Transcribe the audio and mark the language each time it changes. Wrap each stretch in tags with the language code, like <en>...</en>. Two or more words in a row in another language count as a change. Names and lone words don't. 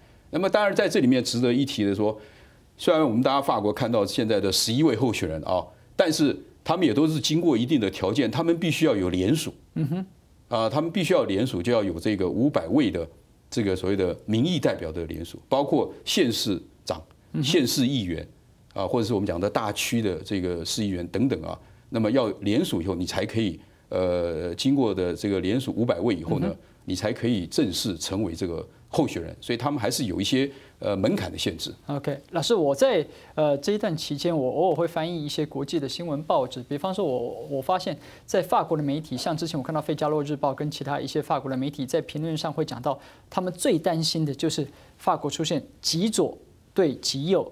<zh>那麼當然在這裡面值得一提的說，雖然我們大家法國看到現在的11位候選人啊，但是他們也都是經過一定的條件，他們必須要有聯署，他們必須要聯署，就要有這個500位的這個所謂的民意代表的聯署，包括縣市長、縣市議員。或者是我們講的大區的這個市議員等等啊，那麼要聯署以後，你才可以經過的這個聯署500位以後呢，你才可以正式成為這個候選人。所以他們還是有一些门槛的限制。 OK， 老师，我在这一段期间，我偶尔会翻译一些国际的新闻报纸，比方说我发现，在法国的媒体，像之前我看到《费加罗日报》跟其他一些法国的媒体在评论上会讲到，他们最担心的就是法国出现极左对极右。</zh>